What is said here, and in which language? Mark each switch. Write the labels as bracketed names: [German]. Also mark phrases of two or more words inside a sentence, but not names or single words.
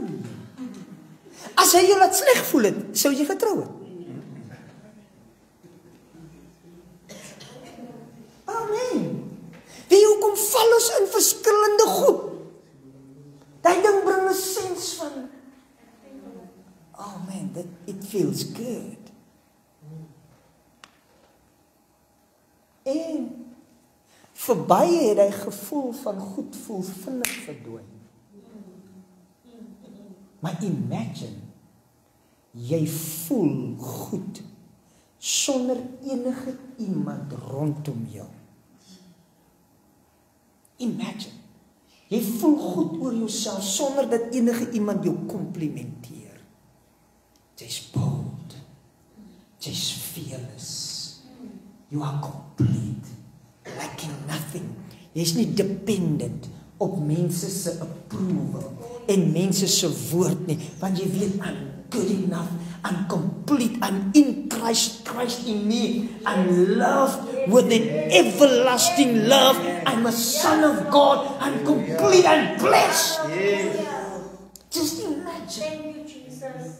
[Afrikaans] As hy jou laat sleg voel het, sou jy getrou het. Amen. Wie hoekom val ons in verskillende goed? Daai ding bring 'n sens van [English] oh man, it feels good. [Afrikaans] En vir baie het hy gevoel van goed voel vinnig verdwyn. Maar imagine, jy voel goed sonder enige iemand rondom jou. Imagine, jy voel goed oor jouself sonder dat enige iemand jou komplimenteer. Jy's bold. Jy's fearless. [English] You are complete. Lacking nothing. [Afrikaans] Jy's nie dependent op mense se approval en mense se woord nie, want jy weet [English] I'm good enough, I'm complete, I'm in Christ, Christ in me, I'm loved with an everlasting love, I'm a son of God, I'm complete, I'm blessed. Just imagine. Thank you, Jesus.